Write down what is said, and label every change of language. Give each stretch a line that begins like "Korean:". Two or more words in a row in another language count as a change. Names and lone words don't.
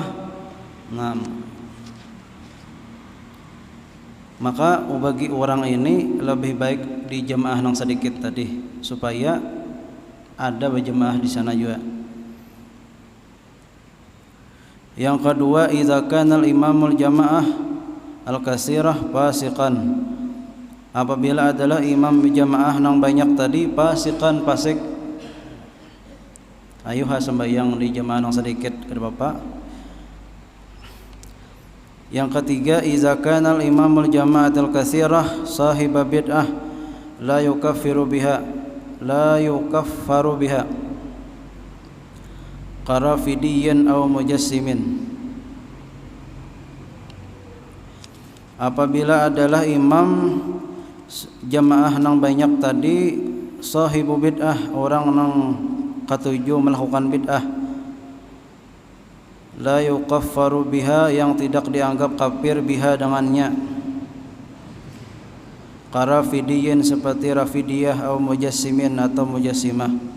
Indonesian: Nah, maka bagi orang ini lebih baik di jamaah nang sedikit tadi, supaya ada berjamaah di sana juga. Yang kedua,
Arabic: إذا كان إمام الجماعة الكثيرة فاسقا,
Indonesian: apabila adalah imam jamaah nang banyak tadi fasiqan, fasik. Ayuha sembahyang di jamaah nang sedikit, kada Bapak. Yang ketiga,
Arabic: إذا كان إمام الجماعة الكثيرة صاحب بدعة لا يكفر بها كرافضي أو مجسم,
Indonesian: apabila adalah imam jamaah nang banyak tadi sahibu bid'ah, orang nang ketujuh melakukan bid'ah,
Arabic: لا يكفر بها,
Indonesian: yang tidak dianggap kafir biha dengannya, qarafidiyin, seperti rafidiyah, atau mujassimin atau mujassimah.